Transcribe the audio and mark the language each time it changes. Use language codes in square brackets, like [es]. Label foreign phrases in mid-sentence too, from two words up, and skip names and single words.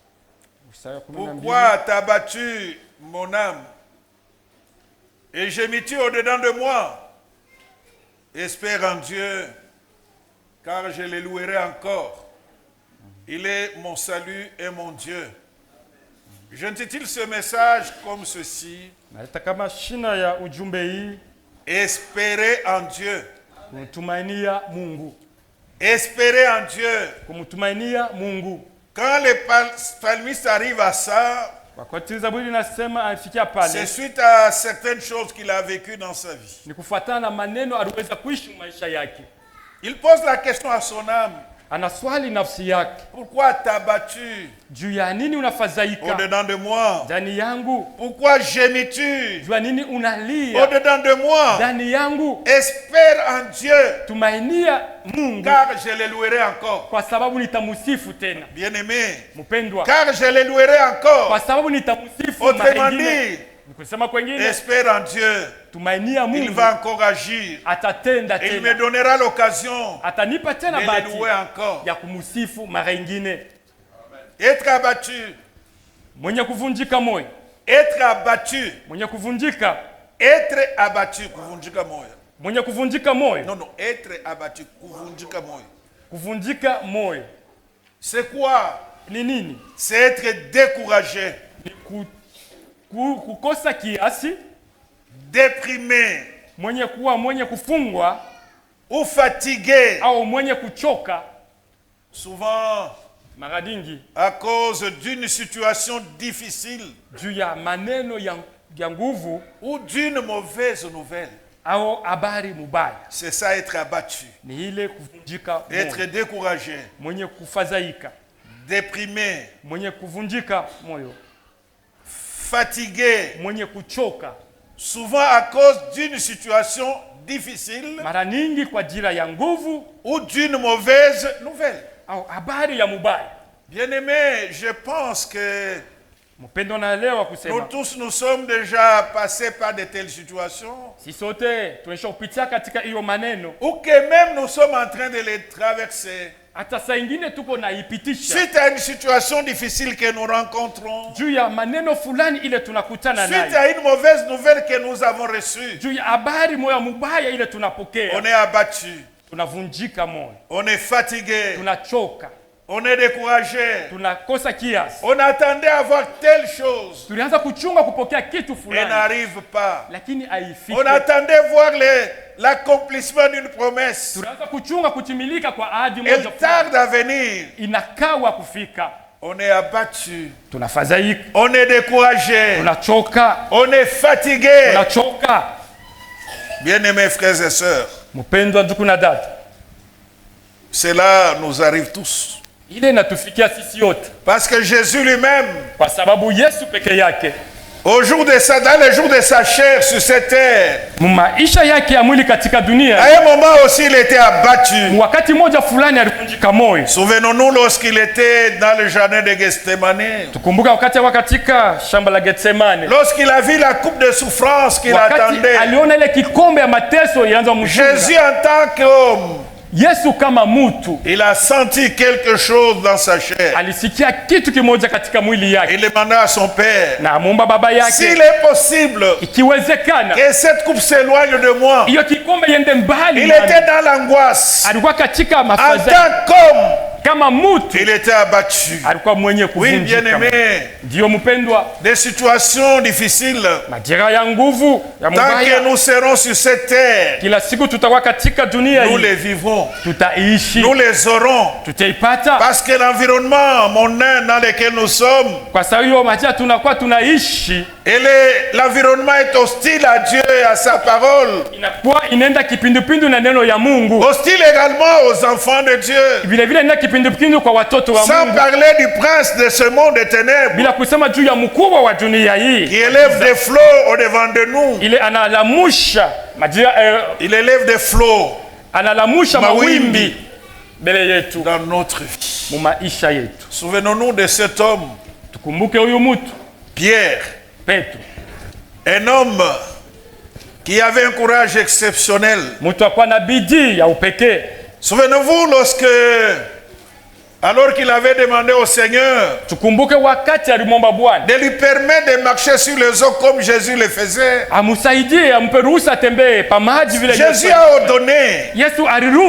[fr] Pourquoi t'as battu mon âme et gémis-tu au-dedans de moi? Espère en Dieu, car je le louerai encore. Il est mon salut et mon Dieu. J'intitule ce message comme ceci. [sw] Naleta kama shina ya ujumbe hii, [fr] Espérer en Dieu. [sw] kumtumainia Mungu. [fr] Espérer en Dieu. [sw] Kumtumainia Mungu. [fr] Quand le psalmiste arrive à ça, [sw] Wakati Zaburi nasema afikia pale, [fr] c'est suite à certaines choses qu'il a vécues dans sa vie. [sw] ni kufuatana na maneno aliweza kuishi maisha yake. [fr] Il pose la question à son âme. [sw] Anaswali nafsi yake, [fr] Pourquoi t'as battu [sw] juu ya nini unafadhaika [fr] au-dedans de moi? [sw] ndani yangu? [fr] Pourquoi gémis-tu [sw] Juu ya nini unalia [fr] au-dedans de moi? [sw] ndani yangu? [fr] Espère en Dieu, [sw] Tumainia Mungu, [fr] car je le louerai encore. [sw] kwa sababu nitamusifu tena. [fr] Bien-aimé, [sw] Mpendwa, [fr] car je le louerai encore. [sw] kwa sababu nitamusifu [fr] Autrement [sw] mara nyingine. [fr] dit, [sw] Nikusema kwengine, [fr] espère en Dieu. [sw] tumainia [fr] Il [sw] Mungu, [fr] va encore agir. [sw] atatenda [fr] Et il me [sw] tena, [fr] donnera l'occasion [sw] atanipa [fr] de [sw] tena [fr] le [sw] bahati [fr] louer encore. [sw] ya kumusifu mara nyingine. [fr] Être abattu. [sw] Mwenye kuvunjika moyo, [fr] Être abattu. [sw] mwenye kuvunjika, [fr] Être abattu. [sw] Kuvunjika moyo. mwenye kuvunjika moyo, [fr] Non, non. Être abattu. [sw] Kuvunjika moyo. kuvunjika moyo [fr] C'est quoi? [sw] ni nini? [fr] C'est être découragé, [sw] Ni kukosa kiasi, [fr] déprimé [sw] mwenye kufungwa [fr] ou fatigué. [sw] au mwenye kuchoka, [fr] Souvent [sw] mara nyingi [fr] à cause d'une situation difficile [sw] juu ya maneno ya nguvu [fr] ou d'une mauvaise nouvelle. [sw] au habari mubaya. [fr] C'est ça être abattu. [sw] Ni ile kuvunjika [fr] Être [sw] moyo, [fr] découragé, [sw] mwenye kufadhaika, [fr] déprimé, [sw] mwenye kuvunjika moyo, [fr] fatigué. [sw] mwenye kuchoka, [fr] Souvent à cause d'une situation difficile [sw] mara nyingi kwa ajili ya nguvu [fr] ou d'une mauvaise nouvelle. [sw] au habari ya mubaya. [fr] Bien-aimé, je pense que [sw] Mpendo, naelewa [fr] nous [sw] kusema [fr] tous nous sommes déjà passés par de telles situations [sw] si sote tunaisha kupitia katika hiyo maneno, [fr] ou que même nous sommes en train de les traverser. [sw] hata saa ingine tuko naipitisha [fr] Suite à une situation difficile que nous rencontrons, [sw] juu ya maneno fulani ile tunakutana [fr] suite [sw] nayo, [fr] à une mauvaise nouvelle que nous avons reçue, [sw] juu ya habari moya mubaya ile tunapokea, [fr] on est abattu, [sw] tunavunjika moyo, [fr] on est fatigué, [sw] tunachoka, [fr] on est découragé. [sw] tunakosa kiasi. [fr] On attendait à voir telle chose [sw] Tulianza kuchunga kupokea kitu [fr] et [sw] fulani, [fr] n'arrive pas. [sw] lakini haifiki. [fr] On attendait voir l'accomplissement d'une promesse. [sw] Tulianza kuchunga kutimilika kwa ahadi [fr] Elle [sw] moja fulani, [fr] tarde à venir. [sw] inakawa kufika. [fr] On est abattu. [sw] Tunafadhaika, [fr] On est découragé. [sw] tunachoka, [fr] On est fatigué. [sw] tunachoka. [fr] Bien-aimés frères et sœurs, [sw] Mpendwa ndugu na dada, [fr] cela nous arrive tous. [sw] ile inatufikia sisi yote, [fr] Parce que Jésus lui-même, [sw] kwa sababu Yesu peke yake [fr] dans les jours de sa chair sur cette terre, [sw] maisha yake ya mwili katika dunia, [fr] à un moment aussi il était abattu. [sw] wakati moja fulani alivunjika moyo. [fr] Souvenons-nous lorsqu'il était dans le jardin de Gethsemane. [sw] Tukumbuka wakati wa katika shamba la Getsemane, [fr] Lorsqu'il a vu la coupe de souffrance qu'il [sw] wakati [fr] attendait. [sw] aliona ile kikombe ya mateso ilianza kumshuka. [fr] Jésus en tant qu'homme, [sw] Yesu kama mtu [fr] il a senti quelque chose dans sa chair. [sw] alisikia kitu kimoja katika mwili yake, [fr] Il demanda à son père, [sw] na amwomba baba [fr] s'il [sw] yake, [fr] est possible [sw] ikiwezekana [fr] que cette coupe s'éloigne de moi. [sw] hiyo kikombe iende mbali [fr] Il [sw] nami. [fr] était dans l'angoisse. [sw] Alikuwa katika [fr] En [sw] mafadhaiko [fr] tant qu'homme, [sw] kama mtu, [fr] il était abattu. [sw] alikuwa mwenye [fr] Oui, [sw] kuvunjika. [fr] bien-aimé, [sw] Ndiyo mpendwa, [fr] des situations difficiles. [sw] majira ya nguvu ya [fr] Tant que [sw] mubaya, [fr] nous serons sur cette terre, [sw] kila siku tutakuwa katika dunia [fr] nous [sw] hii, [fr] les vivrons. [sw] tutaishi, [fr] Nous les aurons. [sw] tutaipata, [fr] Parce que l'environnement mondain dans lequel nous sommes, [sw] kwa sababu hiyo majira tunakuwa tunaishi [fr] et l'environnement est hostile à Dieu et à sa parole. [sw] inakuwa inaenda kipindupindu na neno ya Mungu, [fr] Hostile également aux enfants de Dieu. [sw] vile vile inaenda kipindupindu kwa watoto wa [fr] Sans [sw] Mungu, [fr] parler du prince de ce monde des ténèbres [sw] bila kusema juu ya mkubwa wa dunia hii, [fr] qui élève des flots au-devant de nous. [sw] ile analamusha majira [fr] Il élève des flots [sw] analamusha Mawimbi. mawimbi mbele yetu [fr] dans notre vie. [sw] mu maisha yetu. [fr] Souvenons-nous de cet homme, [sw] Tukumbuke huyu mtu [fr] Pierre, [sw] Petro, [fr] un homme qui avait un courage exceptionnel. [sw] mtu akuwa na bidii ya upekee. [fr] Souvenez-vous lorsque, alors qu'il avait demandé au Seigneur [sw] Tukumbuke wakati alimwomba Bwana [fr] de lui permettre de marcher sur les eaux comme Jésus le faisait. [sw] amsaidie, ampe ruhusa atembee pa maji vile [fr] Jésus [sw] Yesu. [fr] a ordonné. [sw] Yesu aliruhusu,